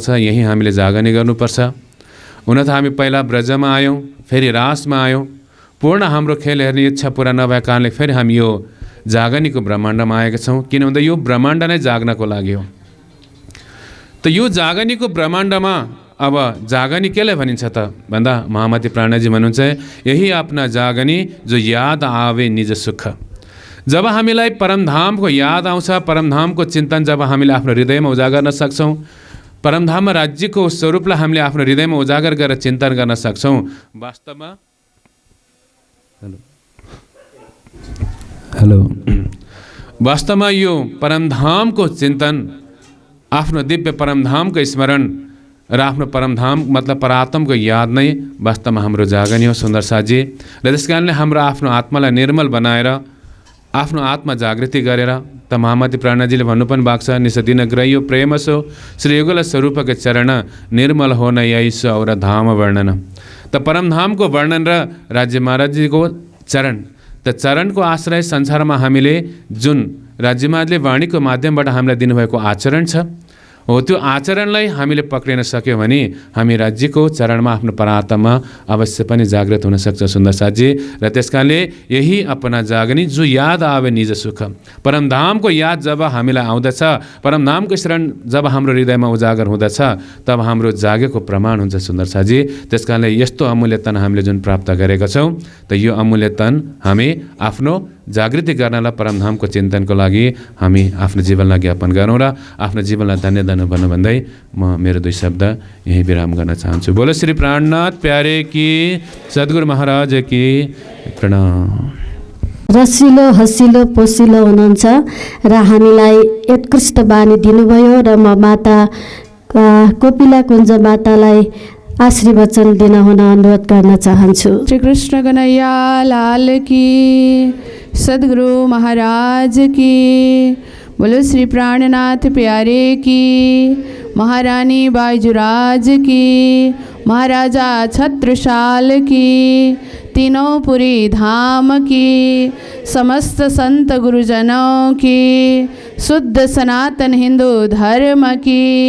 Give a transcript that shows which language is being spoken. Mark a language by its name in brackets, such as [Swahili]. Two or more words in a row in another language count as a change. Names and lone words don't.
[Nepali] यही हामीले जागनी गर्नुपर्छ। हुन त हामी पहिला ब्रजमा आयौँ, फेरि रासमा आयौँ, पूर्ण हाम्रो खेल हेर्ने इच्छा पुरा नभए कारणले फेरि हामी यो जागनीको ब्रह्माण्डमा आएका छौँ। किन भन्दा यो ब्रह्माण्ड नै जाग्नको लागि हो। त यो जागनीको ब्रह्माण्डमा अब जागनी केलाई भनिन्छ त भन्दा महामती प्राणजी भन्नुहुन्छ [Hindi] यही आफ्ना जागनी जो याद आवे निज सुख। [Nepali] जब हामीलाई परमधामको याद आउँछ, परमधामको चिन्तन जब हामीले आफ्नो हृदयमा उजागर गर्न सक्छौँ, परमधाममा राज्यको स्वरूपलाई हामीले आफ्नो हृदयमा उजागर गरेर चिन्तन गर्न सक्छौँ, वास्तवमा यो परमधामको चिन्तन, आफ्नो दिव्य परमधामको स्मरण र आफ्नो परमधाम मतलब परात्मको याद नै वास्तवमा हाम्रो जागनी हो सुन्दर साथी। र त्यस कारणले हाम्रो आफ्नो आत्मालाई निर्मल बनाएर आफ्नो आत्मा जागृति गरेर त महामती प्राणजीले भन्नु पनि भएको छ [Hindi] निसदिन ग्रह्यो प्रेम सो श्री युगल स्वरूपको चरण निर्मल हो न यैसो और धाम वर्णन। [Nepali] त परमधामको वर्णन र राज्य महाराजजीको चरण, त चरणको आश्रय संसारमा हामीले जुन राज्य महाराजले वाणीको माध्यमबाट हामीलाई दिनुभएको आचरण छ हो, त्यो आचरणलाई हामीले पक्रिन सक्यो भने हामी राज्यको चरणमा आफ्नो परात्मा अवश्य पनि जागृत हुन सक्छ सुन्दर साथी। र त्यसकारणले [Hindi] यही अपना जागनी जो याद आवे निज सुख। [Nepali] परमधामको याद जब हामीलाई आउँदछ, परमधामको शरण जब हाम्रो हृदयमा उजागर हुँदछ, तब हाम्रो जागेको प्रमाण हुन्छ सुन्दर साथी। त्यसकारणले यस्तो अमूल्यतन हामीले जुन प्राप्त गरेका छौँ, त यो अमूल्यतन हामी आफ्नो जागृति गर्नलाई परमधामको चिन्तनको लागि हामी आफ्नो जीवनलाई ज्ञापन गरौँ र आफ्नो जीवनलाई धन्य धन्य भन्नु भन्दै म मेरो 2 शब्द यही विराम गर्न चाहन्छु। [Hindi] बोलो श्री प्राणनाथ प्यारे की, सद्गुरु महाराज की प्रणाम। [Nepali] रसिलो हसिलो पोसिलो हुनुहुन्छ र हामीलाई उत्कृष्ट बानी दिनुभयो र म माता कोपिला कुञ्ज मातालाई आशीर्वचन दिन हुन अनुरोध गर्न चाहन्छु। [Hindi] श्री कृष्ण कन्हैया लाल की, सद्गुरु महाराज की, बोलो श्री प्राणनाथ प्यारे की, महारानी बाईजुराज की, महाराजा छत्रसाल की, तीनों पुरी धाम की, समस्त संत गुरुजनों की, शुद्ध सनातन हिंदू धर्म की।